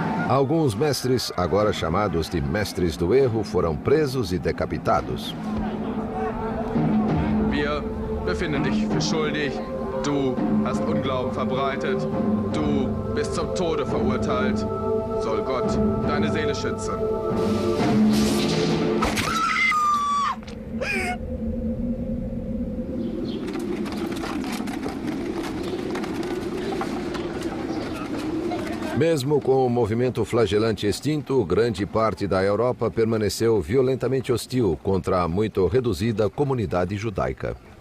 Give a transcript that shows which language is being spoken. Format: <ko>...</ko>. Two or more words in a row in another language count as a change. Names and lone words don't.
<pt>Alguns mestres, agora chamados de mestres do erro, foram presos e decapitados.</pt> <de>Wir befinden dich für schuldig. Du hast Unglauben verbreitet. Du bist zum Tode verurteilt. Soll Gott deine Seele schützen.</de> <pt>Mesmo com o movimento flagelante extinto, grande parte da Europa permaneceu violentamente hostil contra a muito reduzida comunidade judaica.</pt>